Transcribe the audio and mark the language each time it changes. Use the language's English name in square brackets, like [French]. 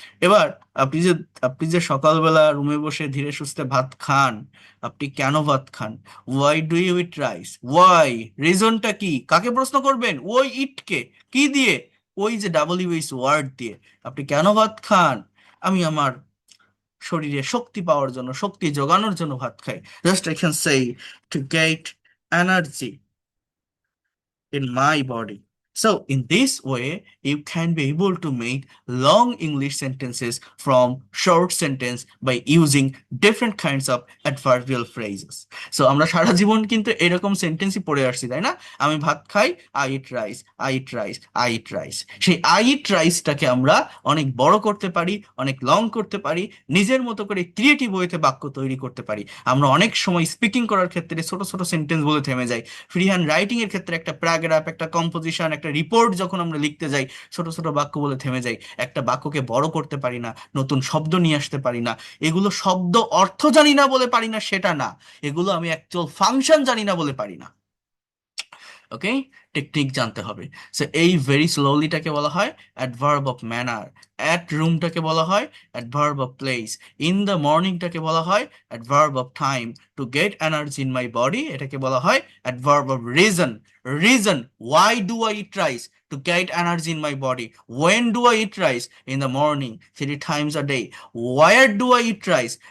[Bangla] এবার আপনি যে আপনি যে সকালবেলা রুমে বসে ধীরে সুস্থে ভাত খান, আপনি কেন ভাত খান, [English] why do you eat rice, [Bangla] Y, রিজনটা কি, কাকে প্রশ্ন করবেন, ওই ইটকে, কি দিয়ে, ওই যে WH ওয়ার্ড দিয়ে। আপনি কেন ভাত খান? আমি আমার শরীরে শক্তি পাওয়ার জন্য, শক্তি যোগানোর জন্য ভাত খাই। [English] Just I can say to get energy in my body. So, in this way, you can be able to make long English sentences from short sentence by using different kinds of adverbial phrases. [Bangla] So, আমরা সারা জীবন কিন্তু এরকম সেন্টেন্সই পড়ে আসছি, তাই না? আমি ভাত খাই, [English] I eat rice, I eat rice, [Bangla] I eat rice. সেই আই ইট রাইসটাকে আমরা অনেক বড় করতে পারি, অনেক লং করতে পারি, নিজের মতো করে ক্রিয়েটিভ ওয়েতে বাক্য তৈরি করতে পারি। আমরা অনেক সময় স্পিকিং করার ক্ষেত্রে ছোট ছোট সেন্টেন্স বলে থেমে যাই। ফ্রি হ্যান্ড রাইটিং এর ক্ষেত্রে একটা প্যারাগ্রাফ, একটা কম্পোজিশন, একটা রিপোর্ট যখন আমরা লিখতে যাই, ছোট ছোট বাক্য বলে থেমে যাই। একটা বাক্যকে বড় করতে পারি না, নতুন শব্দ নিয়ে আসতে পারি না। এগুলো শব্দ অর্থ জানি না বলে পারি না সেটা না, এগুলো আমি অ্যাকচুয়াল ফাংশন জানি না বলে পারি না। ওকে, টেকনিক জানতে হবে। সো এই ভেরি স্লোলিটাকে বলা হয় অ্যাডভার্ব অফ ম্যানার, অ্যাট রুমটাকে বলা হয় adverb of place, in the মর্নিংটাকে বলা হয় adverb of time, [English] to get energy in my body [Bangla] এটাকে বলা হয় adverb of reason. [English] Reason, why do I eat rice, to get energy in my body. When do I eat rice? In the morning, 3 times a day. Where do I eat rice?